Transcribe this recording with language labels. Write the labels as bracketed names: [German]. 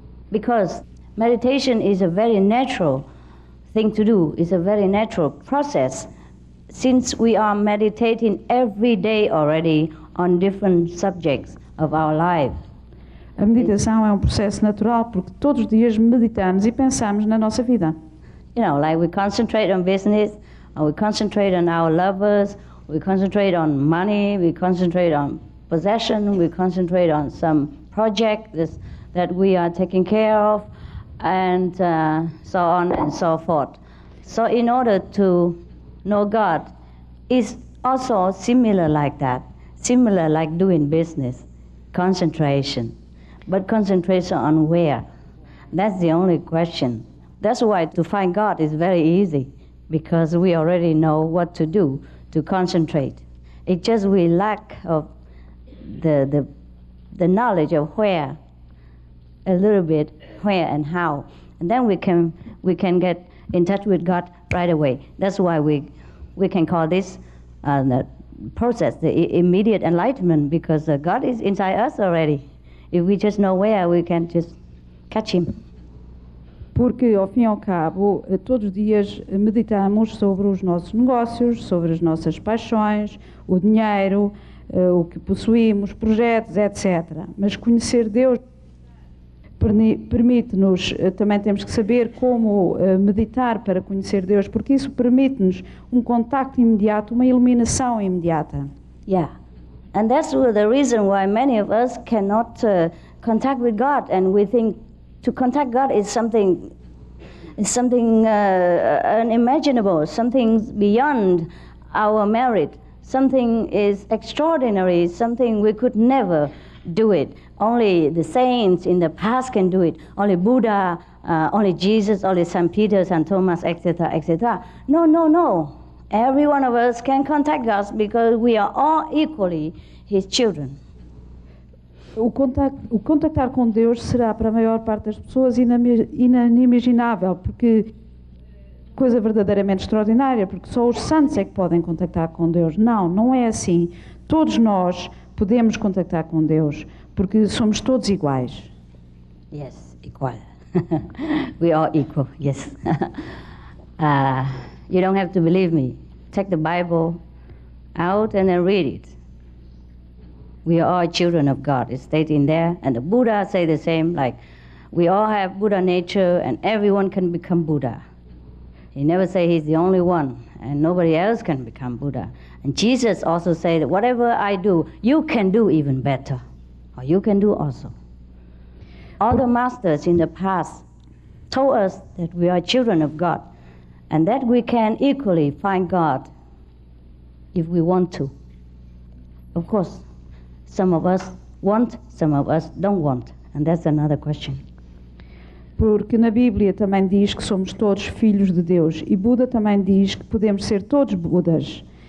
[English] Because meditation is a very natural thing to do, it's a very natural process, since we are meditating every day already on different subjects of our life. [Portuguese] A meditação é um processo natural porque todos os dias meditamos e pensamos na nossa vida. [English] You know, like we concentrate on business, or we concentrate on our lovers, we concentrate on money, we concentrate on possession, we concentrate on some project that we are taking care of, and so on and so forth. So in order to know God, it's also similar like that, similar like doing business, concentration. But concentration on where? That's the only question. That's why to find God is very easy, because we already know what to do to concentrate. It's just we lack of the knowledge of where, a little bit where and how, and then we can get in touch with God right away. That's why we can call this the process the immediate enlightenment, because God is inside us already. If we just know where, we can just catch him. [Portuguese] Porque, ao fim e ao cabo, todos os dias meditamos sobre os nossos negócios, sobre as nossas paixões, o dinheiro, o que possuímos, projetos, etc. Mas conhecer Deus permite-nos, também temos que saber como meditar para conhecer Deus, porque isso permite-nos um contacto imediato, uma iluminação imediata. [English] Yeah. And that's the reason why many of us cannot contact with God, and we think to contact God is something unimaginable, something beyond our merit, something is extraordinary, something we could never do it. Only the saints in the past can do it. Only Buddha, only Jesus, only St. Peter, St. Thomas, etc., etc. No, no, no. Every one of us can contact God because we are all equally His children. [Portuguese] O contactar com Deus será para a maior parte das pessoas inimaginável, porque coisa verdadeiramente extraordinária, porque só os santos é que podem contactar com Deus. Não, não é assim. Todos nós podemos contactar com Deus, porque somos todos iguais. [English] Yes, equal. We are equal, yes. You don't have to believe me. Take the Bible out and then read it. We are all children of God. It's stated in there. And the Buddha say the same, like we all have Buddha nature and everyone can become Buddha. He never say he's the only one and nobody else can become Buddha. And Jesus also say that whatever I do, you can do even better. Or you can do also. All the masters in the past told us that we are children of God and that we can equally find God if we want to. Of course, some of us want, some of us don't want, and that's another question. [Portuguese] Porque na Bíblia também diz que somos todos filhos de Deus, e Buda também diz que podemos ser todos Budas.